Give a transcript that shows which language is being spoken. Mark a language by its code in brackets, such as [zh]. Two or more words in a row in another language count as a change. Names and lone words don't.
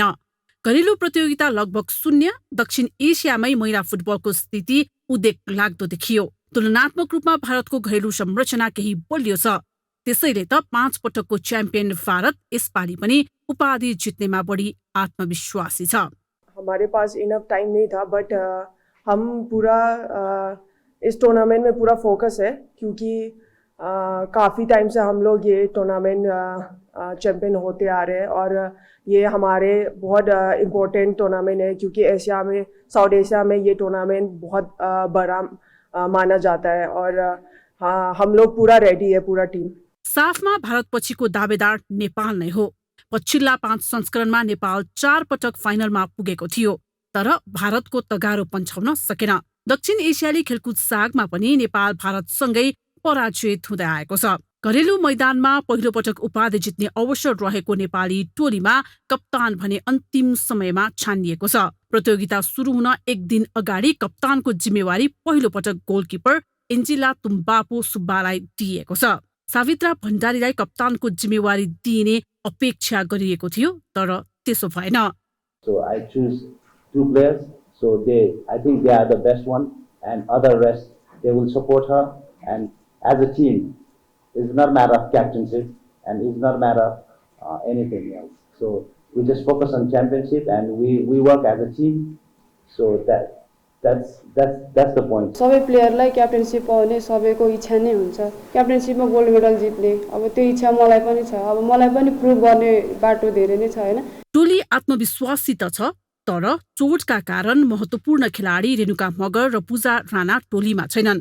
[ne] घरेलु प्रतियोगिता लगभग 0। दक्षिण एसियामै महिला फुटबलको स्थिति उद्वेग लाग्दो देखियो। तुलनात्मक रूपमा भारतको घरेलु संरचना केही बलियो छ। त्यसैले त 5 पटकको च्याम्पियन भारत यसपालि पनि उपाधि जित्नेमा बढी आत्मविश्वासी छ। [hi] हमारे पास [en] enough time [hi] नहीं था, बट हम पूरा इस टूर्नामेंट में पूरा फोकस है, क्योंकि काफ़ी टाइम से हम लोग ये [en] tournament champion [hi] होते आ रहे हैं और ये हमारे बहुत [en] important tournament [hi] है, क्योंकि एशिया में, साउथ एशिया में ये टूर्नामेंट बहुत बड़ा माना जाता है और हम लोग पूरा रेडी है, पूरा टीम। [ne] साफमा भारत पछिको दावेदार नेपाल नै हो। पछिल्ला 5 संस्करणमा नेपाल 4 पटक फाइनलमा पुगेको थियो, तर भारतको तगारो पन्छाउन सकेन। दक्षिण एसियाली खेलकुद सागमा पनि नेपाल भारतसँगै पराजित हुँदै आएको छ। घरेलु मैदानमा पहिलो पटक उपाधि जित्ने अवसर रहेको नेपाली टोलीमा कप्तान भने अन्तिम समयमा छानिएको छ। प्रतियोगिता सुरु हुन 1 दिन अगाडि कप्तानको जिम्मेवारी पहिलो पटक गोलकिपर एन्जिला तुम्बापो सुब्बालाई दिएको छ। सावित्रा भण्डारीलाई कप्तानको जिम्मेवारी दिइने अपेक्षा गरिएको थियो, तर त्यसो भएन। [en] So I choose 2 players, so I think they are the best one, and other rest they will support her, and as a team, it's not a matter of captainship and it's not a matter of anything else. So we just focus on championship and we work as a team. So that's the point. [ne] सबै प्लेयरलाई क्याप्टेनशिप पाउने सबैको इच्छा नै हुन्छ, क्याप्टेनशिपमा [en] gold medal [ne] जित्ने। अब त्यो इच्छा मलाई पनि छ, अब मलाई पनि प्रुभ गर्ने बाटो धेरै नै छ हैन। टोली आत्मविश्वासी त छ, तर चोटका कारण महत्त्वपूर्ण खेलाडी रेणुका मगर र पूजा राणा टोलीमा छैनन्।